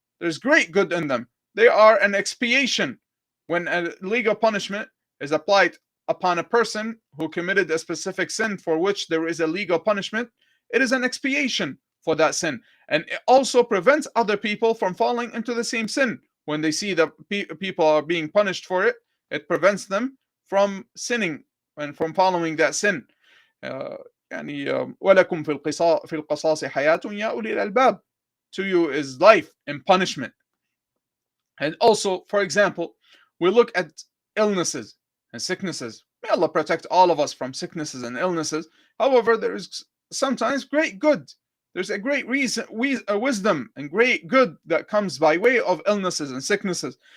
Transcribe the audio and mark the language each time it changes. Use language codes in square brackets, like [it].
[en] There's great good in them. They are an expiation. When a legal punishment is applied upon a person who committed a specific sin for which there is a legal punishment, it is an expiation for that sin. And it also prevents other people from falling into the same sin. When they see that people are being punished for it, it prevents them from sinning and from following that sin. [ar] وَلَكُمْ فِي الْقِصَاصِ حَيَاةٌ يَا أُولِي الْأَلْبَابِ, [en] to you is life in punishment. And also, for example, we look at illnesses and sicknesses. May Allah protect all of us from sicknesses and illnesses. However, there is sometimes great good. There's a great wisdom and great good that comes by way of illnesses and sicknesses.